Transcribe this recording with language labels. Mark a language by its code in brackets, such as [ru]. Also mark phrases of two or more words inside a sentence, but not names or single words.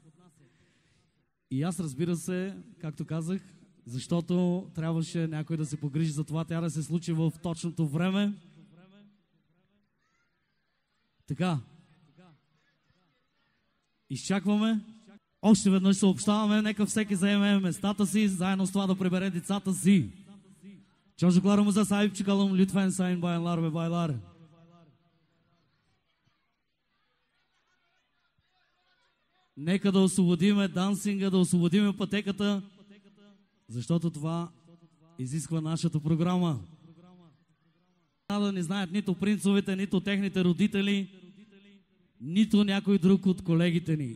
[bg] И аз, разбира се, както казах, защото трябваше някой да се погрижи за това, тя да се случи в точното време. Така. Izчакваме. Още веднъж съобщаваме, нека всеки заеме местата си, заедно с това да прибере децата си. [tr] Çocuklarımıza sahip çıkalım lütfen sayın bayanlar ve baylar. [bg] Нека да освободиме дансинга, да освободиме пътеката, защото това изисква нашата програма. Да не знаят нито принцовете, нито техните родители, нито някой друг от колегите ни.